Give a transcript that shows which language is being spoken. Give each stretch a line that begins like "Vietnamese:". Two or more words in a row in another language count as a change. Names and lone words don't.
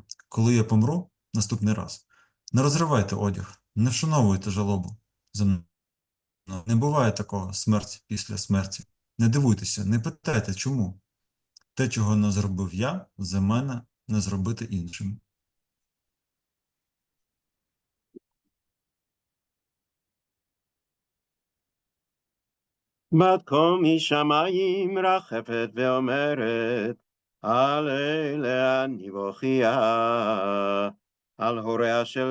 Ukrainian: Коли я помру наступний раз, не розривайте одяг, не вшановуйте жалобу за мною. Не буває такого смерть після смерті. Не дивуйтеся, не питайте, чому. Те, чого не зробив я, за мене не зробити іншим.
Hebrew: בת קום משמיים רחפת ואומרת, על אלה אני בוכייה, על הוריה של